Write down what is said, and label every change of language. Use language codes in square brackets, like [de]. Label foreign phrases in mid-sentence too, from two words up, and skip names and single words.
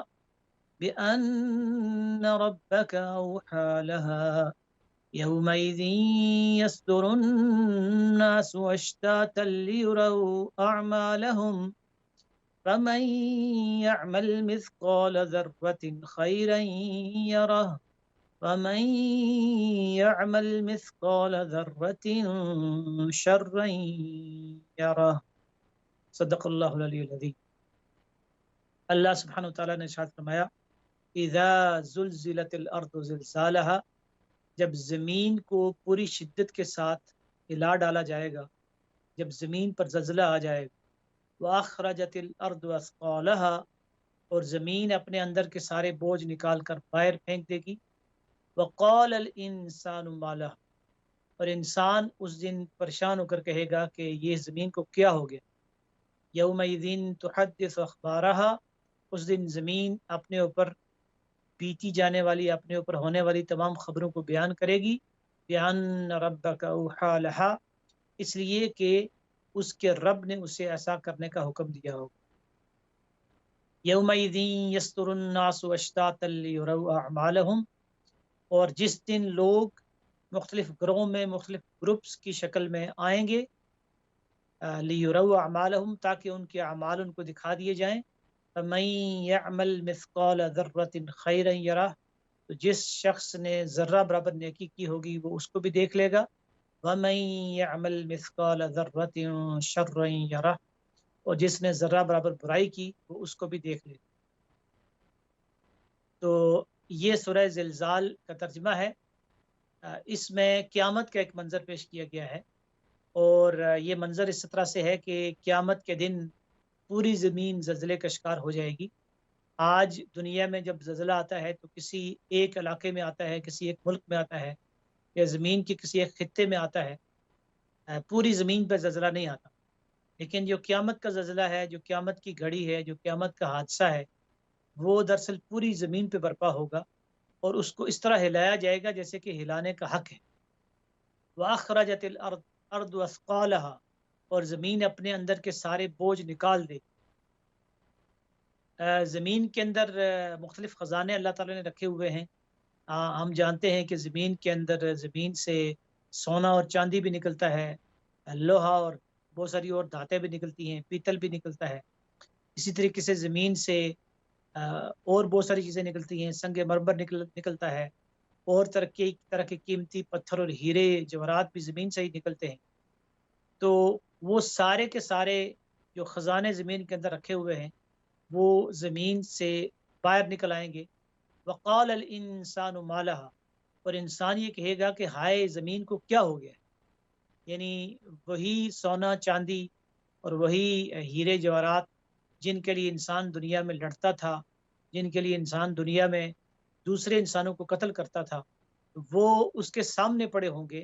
[ar] بأن ربك أوحى لها يومئذ يصدر الناس أشتاتا ليروا أعمالهم فمن يعمل مثقال ذرة خيرا يره و من يعمل مثقال ذرة شرا يره. صدق الله العلي العظيم. الله سبحانه و تعالى [hi] ने इरशाद फरमाया, [ar] إذا زلزلت الأرض زلزالها, [hi] जब ज़मीन को पूरी शिद्दत के साथ हिला डाला जाएगा, जब ज़मीन पर ज़लज़ला आ जाएगा। [ar] و أخرجت الأرض أثقالها, [hi] और ज़मीन अपने अंदर के सारे बोझ निकाल कर बाहर फेंक देगी। [ar] و قال الإنسان ما لها, [hi] और इंसान उस दिन परेशान होकर कहेगा कि ये ज़मीन को क्या हो गया। [ar] يومئذ تحدث أخبارها, [hi] उस दिन ज़मीन अपने ऊपर बीती जाने वाली, अपने ऊपर होने वाली तमाम ख़बरों को बयान करेगी। [ar] بأن ربك أوحى لها, [hi] इसलिए कि उसके रब ने उसे ऐसा करने का हुक्म दिया हो। [ar] يومئذ يصدر الناس أشتاتا ليروا أعمالهم, [hi] और जिस दिन लोग मुख्तलिफ ग्रोह में, मुख्तलिफ ग्रुप्स की शक्ल में आएंगे। [ar] ليروا أعمالهم, [hi] ताकि उनके अमाल उनको दिखा दिए जाएं। [ar] فمن يعمل مثقال ذرة خيرا يره, [hi] तो जिस शख्स ने ज़र्रा बराबर नेकी की होगी वो उसको भी देख लेगा। [ar] ومن يعمل مثقال ذرة شرا يره, [hi] और जिसने ज़र्रा बराबर बुराई की वो उसको भी देख लेगा। तो ये सूरह ज़िलज़ाल का तर्जुमा है। इसमें क़यामत का एक मंज़र पेश किया गया है और ये मंज़र इस तरह से है कि क़यामत के दिन पूरी ज़मीन ज़लज़ले का शिकार हो जाएगी। आज दुनिया में जब ज़लज़ला आता है तो किसी एक इलाके में आता है, किसी एक मुल्क में आता है या ज़मीन के किसी एक खित्ते में आता है। पूरी ज़मीन पर ज़लज़ला नहीं आता। लेकिन जो क़यामत का ज़लज़ला है, जो क़यामत की घड़ी है, जो क़यामत का हादसा है, वो दरअसल पूरी ज़मीन पे बर्पा होगा और उसको इस तरह हिलाया जाएगा जैसे कि हिलाने का हक़ है। [ar] و أخرجت الأرض أثقالها, [hi] और ज़मीन अपने अंदर के सारे बोझ निकाल दे। ज़मीन के अंदर मुख्तलिफ़ ख़ज़ाने अल्लाह ताला ने रखे हुए हैं। हम जानते हैं कि ज़मीन के अंदर, ज़मीन से सोना और चांदी भी निकलता है, लोहा और बहुत सारी और धातें भी निकलती हैं, पीतल भी निकलता है। इसी तरीके से ज़मीन से और बहुत सारी चीज़ें निकलती हैं, संग मरमर निकलता है, और तरह के कीमती पत्थर और हीरे जवाहरात भी ज़मीन से ही निकलते हैं। तो वो सारे के सारे जो ख़ज़ाने ज़मीन के अंदर रखे हुए हैं वो ज़मीन से बाहर निकल आएंगे। [ar] وقال الإنسان ما لها, [hi] और इंसान ये कहेगा कि हाय ज़मीन को क्या हो गया। यानी वही सोना चांदी और वही हीरे जवाहरात जिनके लिए इंसान दुनिया में लड़ता था, जिनके लिए इंसान दुनिया में दूसरे इंसानों को कत्ल करता था, वो उसके सामने पड़े होंगे।